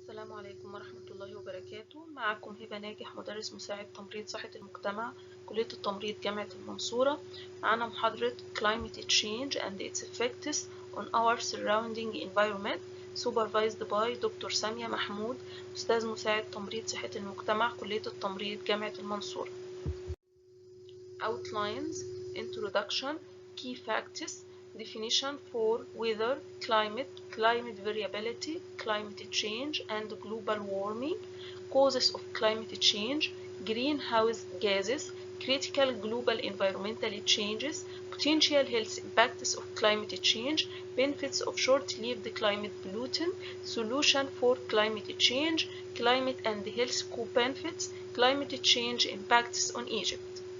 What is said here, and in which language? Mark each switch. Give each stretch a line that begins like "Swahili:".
Arabic: عليكم ورحمة الله وبركاته. معكم هبة ناجح، مدرس مساعد تمريض صحة المجتمع، كلية التمريض جامعة المنصورة. معنا محاضرة
English: Climate Change and its effects on our surrounding environment supervised by Dr.
Arabic: سامية محمود، أستاذ مساعد تمريض صحة المجتمع، كلية التمريض جامعة المنصورة.
English: Outlines, Introduction, Key Facts, Definition for weather, climate variability, climate change and global warming, causes of climate change, greenhouse gases, critical global environmental changes, potential health impacts of climate change, benefits of short-lived climate pollutant, solution for climate change, climate and health co-benefits, climate change impacts on Egypt.